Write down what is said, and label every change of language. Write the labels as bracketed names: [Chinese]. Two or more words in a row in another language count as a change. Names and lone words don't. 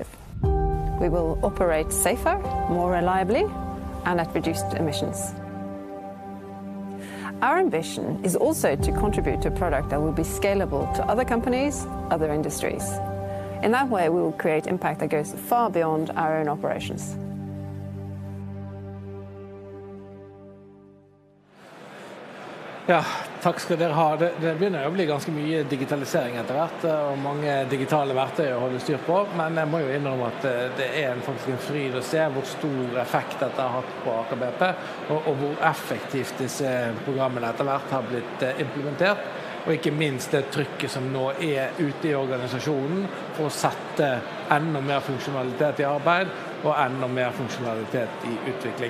[English] We will operate safer, more reliably, and at reduced emissions. Our ambition is also to contribute to a product that will be scalable to other companies, other industries. In that way, we will create impact that goes far beyond our own operations. [Norwegian] Ja, takk skal dere ha. Det begynner å bli ganske mye digitalisering etter hvert, og mange digitale verktøy å holde styr på, men jeg må jo innrømme at det faktisk en fryd å se hvor stor effekt dette har hatt på Aker BP, og hvor effektivt disse programmene etter hvert har blitt implementert, og ikke minst det trykket som nå ute i organisasjonen for å sette enda mer funksjonalitet i arbeid, og enda mer funksjonalitet i utvikling.